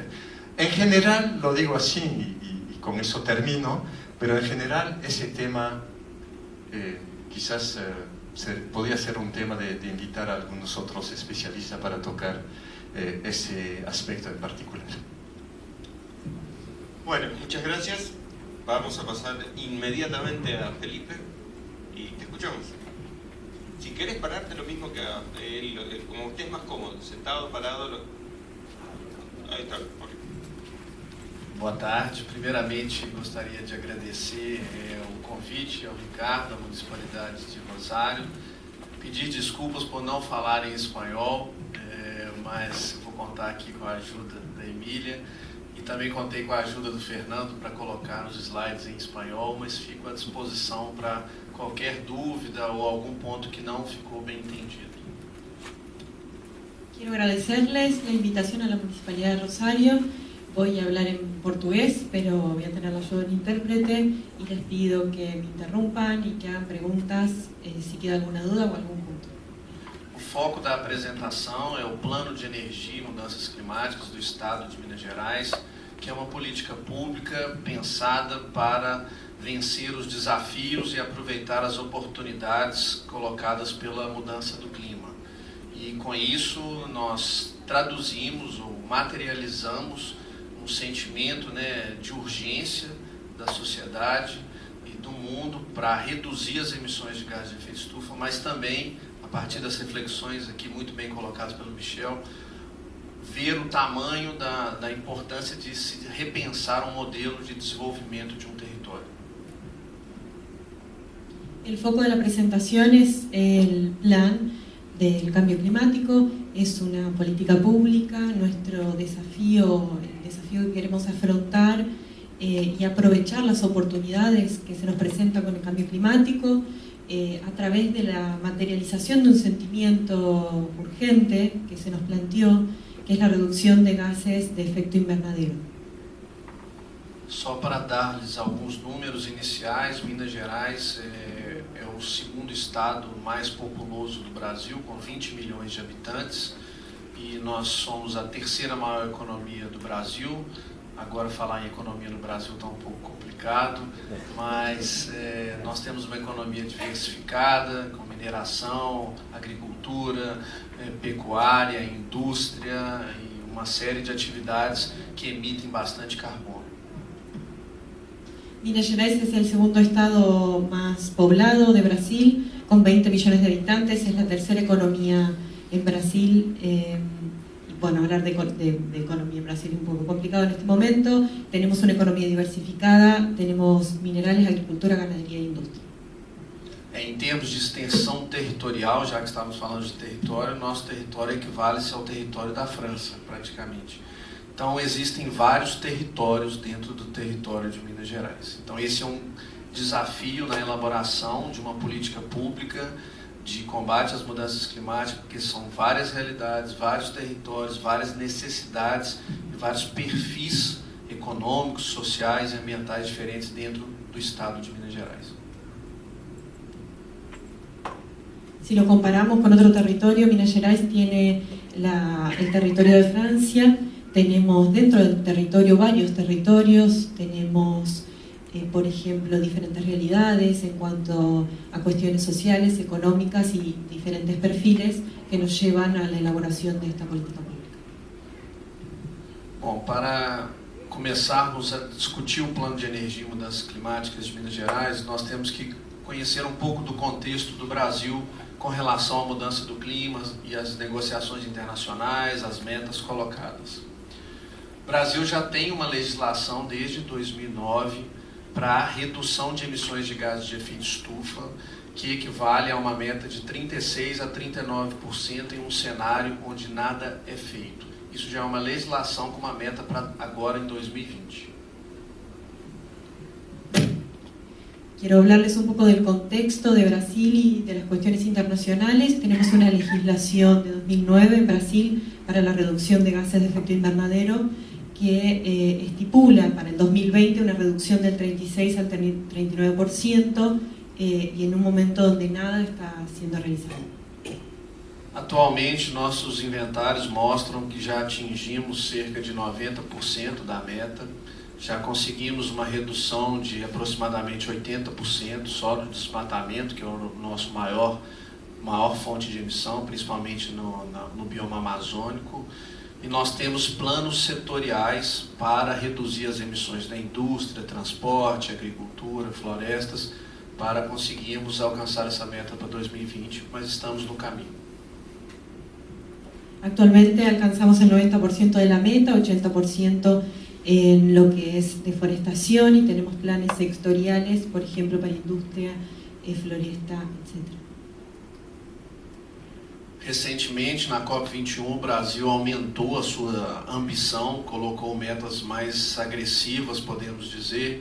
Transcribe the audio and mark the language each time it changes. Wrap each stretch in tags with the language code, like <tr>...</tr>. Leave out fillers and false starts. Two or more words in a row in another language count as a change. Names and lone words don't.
<es>En general, lo digo así y con eso termino, pero en general ese tema quizás podría ser un tema de invitar a algunos otros especialistas para tocar ese aspecto en particular. Bueno, muchas gracias. Vamos a pasar inmediatamente a Felipe y te escuchamos. Si querés pararte lo mismo que a él, como usted es más cómodo, sentado, parado. Ahí está.</es> <pt>Boa tarde. Primeiramente, gostaria de agradecer o convite ao Ricardo, da Municipalidade de Rosário. Pedir desculpas por não falar em espanhol, mas vou contar aqui com a ajuda da Emília. E também contei com a ajuda do Fernando para colocar os slides em espanhol, mas fico à disposição para qualquer dúvida ou algum ponto que não ficou bem entendido.</pt> <es>Quiero agradecerles la invitación a la Municipalidad de Rosario. Voy a hablar en portugués, pero voy a tener la ayuda de un intérprete y les pido que me interrumpan y que hagan preguntas si queda alguna duda o algún punto.</es> <pt>O foco da apresentação é o Plano de Energia e Mudanças Climáticas do Estado de Minas Gerais, que é uma política pública pensada para vencer os desafios e aproveitar as oportunidades colocadas pela mudança do clima. E com isso nós traduzimos ou materializamos um sentimento, de urgência da sociedade e do mundo para reduzir as emissões de gases de efeito estufa, mas também, a partir das reflexões aqui muito bem colocadas pelo Michel, ver o tamanho da importância de se repensar um modelo de desenvolvimento de um território.</pt> <es>El foco de la presentación es el plan del cambio climático, es una política pública, nuestro desafío, el desafío que queremos afrontar y aprovechar las oportunidades que se nos presentan con el cambio climático a través de la materialización de un sentimiento urgente que se nos planteó, que es la reducción de gases de efecto invernadero.</es> <pt>Só para dar-lhes alguns números iniciais, Minas Gerais é o segundo estado mais populoso do Brasil, com 20 milhões de habitantes, e nós somos a terceira maior economia do Brasil. Agora falar em economia no Brasil está um pouco complicado, mas nós temos uma economia diversificada, com mineração, agricultura, pecuária, indústria e uma série de atividades que emitem bastante carbono.</pt> <es>Minas Gerais es el segundo estado más poblado de Brasil, con 20 millones de habitantes, es la tercera economía en Brasil. Bueno, hablar de economía en Brasil es un poco complicado en este momento. Tenemos una economía diversificada, tenemos minerales, agricultura, ganadería e indústria.</es> <pt>Em termos de extensão territorial, já que estamos falando de território, nosso território equivale-se ao território da França, praticamente. Então, existem vários territórios dentro do território de Minas Gerais. Então, esse é um desafio na elaboração de uma política pública de combate às mudanças climáticas, porque são várias realidades, vários territórios, várias necessidades e vários perfis econômicos, sociais e ambientais diferentes dentro do estado de Minas Gerais.</pt> <es>Si lo comparamos con otro territorio, Minas Gerais tiene el territorio de Francia. Tenemos dentro del territorio varios territorios, tenemos, por ejemplo, diferentes realidades en cuanto a cuestiones sociales, económicas y diferentes perfiles que nos llevan a la elaboración de esta política pública.</es> <pt>Bom, para começarmos a discutir o plano de energia e mudanças climáticas de Minas Gerais, nós temos que conhecer um pouco do contexto do Brasil com relação à mudança do clima e às negociações internacionais, as metas colocadas. O Brasil já tem uma legislação desde 2009 para a redução de emissões de gases de efeito estufa, que equivale a uma meta de 36% a 39% em um cenário onde nada é feito. Isso já é uma legislação com uma meta para agora em 2020.</pt> <es>Quiero hablarles un poco del contexto de Brasil y de las cuestiones internacionales. Tenemos una legislación de 2009 en Brasil para la reducción de gases de efecto invernadero que estipula para el 2020 una reducción del 36 al 39% y en un momento donde nada está siendo realizado.</es> <pt>Atualmente, nossos inventários mostram que já atingimos cerca de 90% da meta, já conseguimos uma redução de aproximadamente 80% só do desmatamento, que é o nosso maior fonte de emissão, principalmente no bioma amazônico. E nós temos planos setoriais para reduzir as emissões da indústria, transporte, agricultura, florestas, para conseguirmos alcançar essa meta para 2020, mas estamos no caminho.</pt> <es>Actualmente alcanzamos el 90% de la meta, 80% en lo que es deforestación y tenemos planes sectoriales, por ejemplo, para</es> <pt>indústria, floresta,</pt> <es>etc.</es> <pt>Recentemente, na COP21, o Brasil aumentou a sua ambição, colocou metas mais agressivas, podemos dizer.</pt>